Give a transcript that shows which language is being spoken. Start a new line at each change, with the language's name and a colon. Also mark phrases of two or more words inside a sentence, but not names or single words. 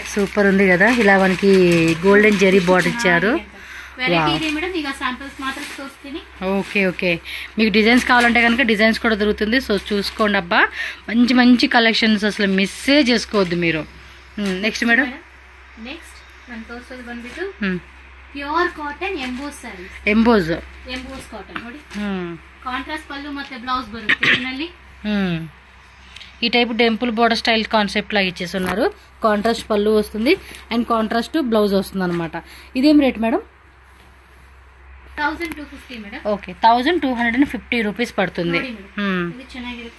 Telugu: సూపర్ ఉంది కదా ఇలా మనకి గోల్డెన్ జెరీ బార్డర్ ఇచ్చారు
English: okay okay
Telugu: మీకు డిజైన్స్ కావాలంటే కనుక డిజైన్స్ కూడా దొరుకుతుంది సో చూసుకోండి అబ్బా మంచి మంచి కలెక్షన్స్ అసలు మిస్సే చేసుకోవద్దు మీరు నెక్స్ట్ మేడం
Kannada: నెక్స్ట్ మన తోర్సోದು ಬಂದ್ಬಿಟ್ಟು
English: pure cotton emboss sarees emboss cotton
Kannada: ನೋಡಿ ಕಾಂಟ್ರಾಸ್ಟ್ ಪಲ್ಲು ಮತ್ತೆ ಬ್ಲೌಸ್ ಬರುತ್ತೆ ಇದರಲ್ಲಿ
Telugu: ఈ టైపు
English: temple border style concept
Telugu: లాగా ఇచ్చేస్తున్నారు కాంట్రాస్ట్ పళ్ళు వస్తుంది అండ్
English: contrast blouse
Telugu: వస్తుంది అనమాట ఇదేం రేట్ మేడం 1250 మేడం ఓకే 1250 రూపీస్ పడుతుంది
Kannada: ఇది ಚೆನ್ನಾಗಿರುತ್ತೆ